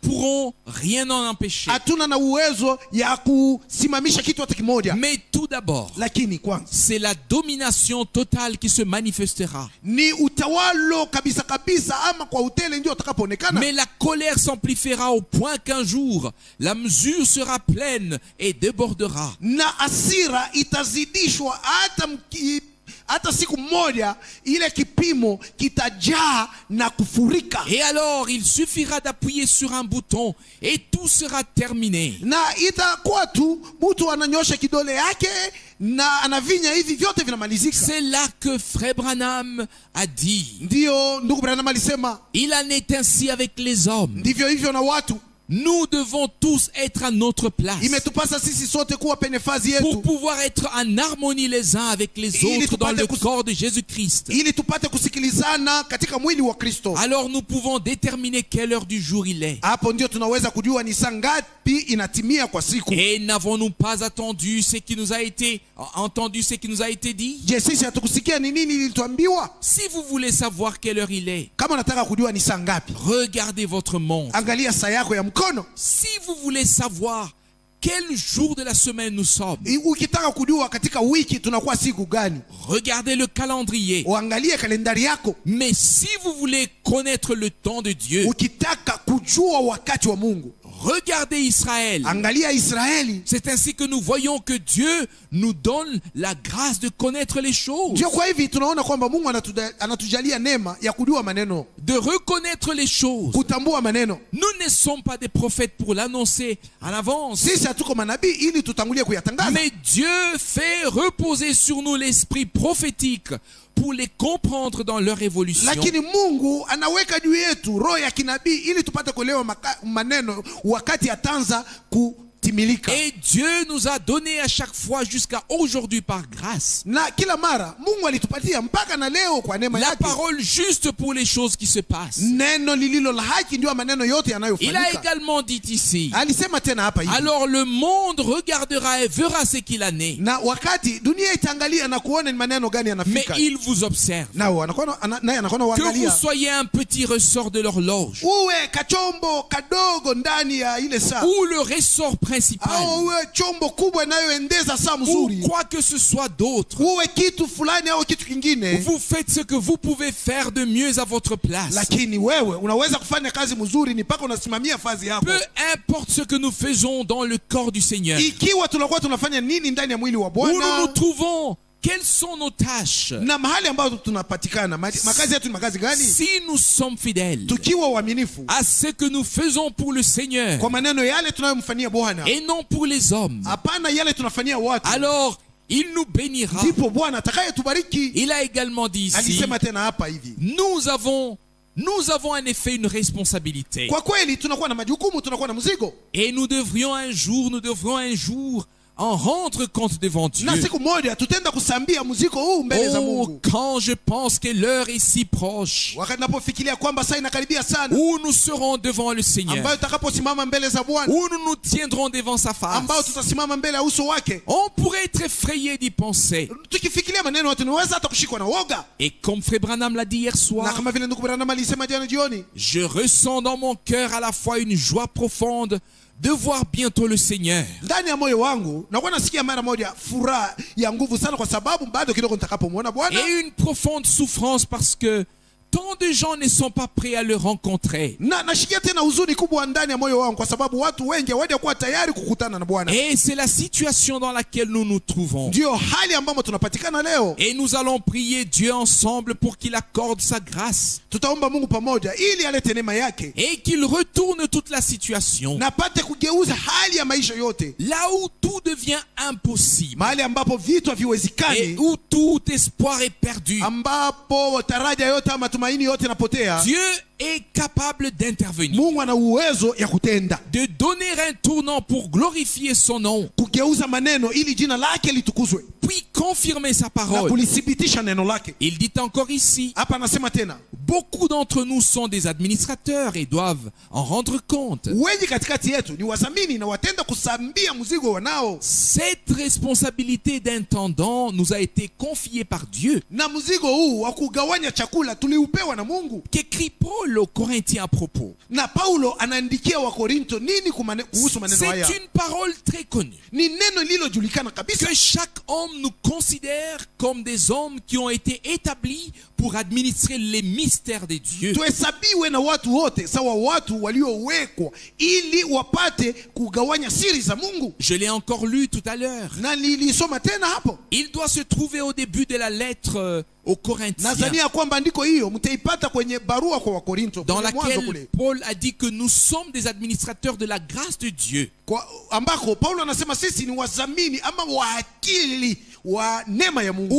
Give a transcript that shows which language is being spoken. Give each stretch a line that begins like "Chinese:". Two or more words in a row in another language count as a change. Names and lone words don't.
French: pourrons rien en empêcher.
Swahili: Hatuna na uwezo ya kusimamisha kitu hata kimoja.
French: Mais tout d'abord,
Swahili: Lakini kwanza,
French: c'est la domination totale qui se manifestera.
Swahili: ni utawalo kabisa kabisa ama kwa utele ndio utakapoonekana.
French: Mais la colère s'amplifiera au point qu'un jour, la mesure sera pleine et débordera.
Swahili: Na hasira itazidishwa hata siku moja ile kipimo kitajaa na kufurika.
French: Et alors, il suffira d'appuyer sur un bouton et tout sera terminé.
Swahili: Na itakuwa tu mtu ananyosha kidole yake na anavinya hivi vyote vinamalizika.
French: C'est là que Frère Branham a dit.
Swahili: Ndio ndugu Branham alisema,
French: Il en est ainsi avec les hommes.
Swahili: ndivyo hivyo na watu.
French: Nous devons tous être à notre place
Swahili: Imetupasa sisi sote kuwa penye fazi yetu,
French: pour pouvoir être en harmonie les uns avec les autres dans le corps de Jésus-Christ.
Swahili: ili tupate kusikilizana katika mwili wa Kristo.
French: Alors nous pouvons déterminer quelle heure du jour il est.
Swahili: Hapo ndio tunaweza kujua ni saa ngapi inatimia kwa siku.
French: Et n'avons-nous pas entendu ce qui nous a été dit?
Swahili: Je, sisi hatukusikia ni nini ilituambiwa?
French: Si vous voulez savoir quelle heure il est,
Swahili: Kama unataka kujua ni saa ngapi,
French: regardez votre montre.
Swahili: angalia saa yako ya mkono.
French: Si vous voulez savoir quel jour de la semaine nous sommes,
Swahili: Ukitaka kujua katika wiki tunakuwa siku gani,
French: regardez le calendrier.
Swahili: uangalie kalendari yako.
French: Mais si vous voulez connaître le temps de Dieu,
Swahili: Ukitaka kujua wakati wa Mungu,
French: regardez Israël.
Swahili: angalia Israeli.
French: C'est ainsi que nous voyons que Dieu nous donne la grâce de connaître les choses,
Swahili: Ndio kwa hivi tunaona kwamba Mungu anatujalia neema ya kujua maneno,
French: de reconnaître les choses.
Swahili: kutambua maneno.
French: Nous ne sommes pas des prophètes pour l'annoncer en avance.
Swahili: Sisi hatuko manabii ili tutangulie kuyatangaza.
French: Mais Dieu fait reposer sur nous l'esprit prophétique pour les comprendre dans leur évolution.
Swahili: Lakini Mungu anaweka juu yetu roho ya kinabii ili tupate kuelewa maneno wakati atanza kutimilika.
French: Et Dieu nous a donné à chaque fois jusqu'à aujourd'hui par grâce
Swahili: Na kila mara Mungu alitupatia mpaka na leo kwa neema
French: la
Swahili: yake
French: parole juste pour les choses qui se passent.
Swahili: neno lililo la haki, ndio maneno yote
French: Il a
Swahili: yanayofanyika.
French: également dit ici,
Swahili: Alisema tena hapa hivi,
French: alors le monde regardera et verra ce qu'il en est,
Swahili: na wakati dunia itaangalia na kuona ni maneno gani
French: mais
Swahili: yanafika,
French: il vous observe.
Swahili: naye anakuwa
French: Que vous
Swahili: waangalia.
French: soyez un petit ressort de l'horloge
Swahili: Uwe kachombo kadogo ndani ya ile saa,
French: ou le ressort principal,
Swahili: au uwe chombo kubwa inayoendeza saa
French: ou
Swahili: mzuri,
French: quoi que ce soit d'autre,
Swahili: uwe kitu fulani au kitu kingine,
French: vous faites ce que vous pouvez faire de mieux à votre place.
Swahili: lakini wewe unaweza kufanya kazi mzuri ni mpaka unasimamia fazi yako.
French: Peu importe ce que nous faisons dans le corps du Seigneur,
Swahili: Ikiwa tunakuwa tunafanya nini ndani ya mwili wa
French: où nous nous
Swahili: Bwana
French: trouvons, quelles sont nos tâches,
Swahili: na mahali ambapo tunapatikana, makazi yetu ni makazi gani,
French: si nous sommes fidèles
Swahili: tukiwa waaminifu
French: à ce que nous faisons pour le Seigneur
Swahili: kwa maneno yale tunayomfanyia Bwana,
French: et non pour les hommes,
Swahili: hapana yale tunafanyia watu,
French: alors il nous bénira.
Swahili: ndipo Bwana atakayetubariki.
French: Il a également dit ici,
Swahili: Alisema tena hapa hivi,
French: nous avons en effet une responsabilité.
Swahili: kwa kweli tunakuwa na majukumu, tunakuwa na mzigo,
French: Et nous devrions un jour en rendre compte devant Dieu.
Swahili: na siku moja tutenda kusambia mzigo huu mbele za Oh, Mungu.
French: quand je pense que l'heure est si proche,
Swahili: Wakati napofikiria kwamba saa inakaribia sana,
French: où nous serons devant le Seigneur,
Swahili: ambayo tutakaposimama mbele za Bwana,
French: où nous nous tiendrons devant sa
Swahili: ambayo
French: face,
Swahili: tutasimama mbele ya uso wake,
French: on pourrait être effrayé d'y penser.
Swahili: tukifikiria maneno yote tunaweza hata kushikwa na woga.
French: Et comme Frère Branham l'a dit hier
Swahili: Na
French: soir,
Swahili: kama vile ndugu Branham alisema jana jioni,
French: je ressens dans mon cœur à la fois une joie profonde de voir bientôt le Seigneur,
Swahili: ndani ya moyo wangu nakuwa nasikia mara moja furaha ya nguvu sana, kwa sababu bado kidogo nitakapomwona Bwana,
French: et une profonde souffrance parce que tant de gens ne sont pas prêts à le rencontrer.
Swahili: na nashikia tena huzuni kubwa ndani ya moyo wangu, kwa sababu watu wengi hawajakuwa tayari kukutana na Bwana.
French: Et c'est la situation dans laquelle nous nous trouvons.
Swahili: Ndio hali ambamo tunapatikana leo.
French: Et nous allons prier Dieu ensemble pour qu'il accorde sa grâce
Swahili: Tutaomba Mungu pamoja ili alete neema yake
French: et qu'il retourne toute la situation
Swahili: na apate kugeuza hali ya maisha yote,
French: là où tout devient impossible
Swahili: mahali ambapo vitu
French: et
Swahili: haviwezekani,
French: où tout espoir est perdu.
Swahili: ambapo taraja yote ama matumaini yote yanapotea.
French: Dieu est capable d'intervenir,
Swahili: Mungu ana uwezo ya kutenda,
French: de donner un tournant pour glorifier son nom,
Swahili: kugeuza maneno ili jina lake litukuzwe
French: puis confirmer sa
Swahili: na
French: parole.
Swahili: kulithibitisha neno lake.
French: Il dit encore ici,
Swahili: Hapa anasema tena,
French: Beaucoup d'entre nous sont des administrateurs et doivent en rendre compte.
Swahili: Wengi katikati yetu ni wazamini na watenda kusambia mzigo wanao.
French: Cette responsabilité d'intendant nous a été confiée par Dieu.
Swahili: Na mzigo huu wa kugawanya chakula tuliupewa na Mungu.
French: Qu'écrit Paul aux Corinthiens à propos.
Swahili: Na Paulo anaandikia wa Korinto nini kuhusu maneno haya?
French: C'est une parole très connue.
Swahili: Ni neno lililojulikana kabisa.
French: Que chaque homme nous considère comme des hommes qui ont été établis pour administrer les mystères de Dieu.
Swahili: Tuhesabiwe na watu wote sawa watu waliowekwa ili wapate kugawanya siri za Mungu.
French: Je l'ai encore lu tout à l'heure.
Swahili: Na nilisoma tena hapo.
French: Il doit se trouver au début de la lettre aux Corinthiens.
Swahili: Nazania kwamba andiko hiyo mtaipata kwenye barua kwa Wakorinto
French: dans laquelle Paul a dit que nous sommes des administrateurs de la grâce de Dieu.
Swahili: Kwa ambako Paulo anasema sisi ni wazamini ama waakili wa neema ya Mungu.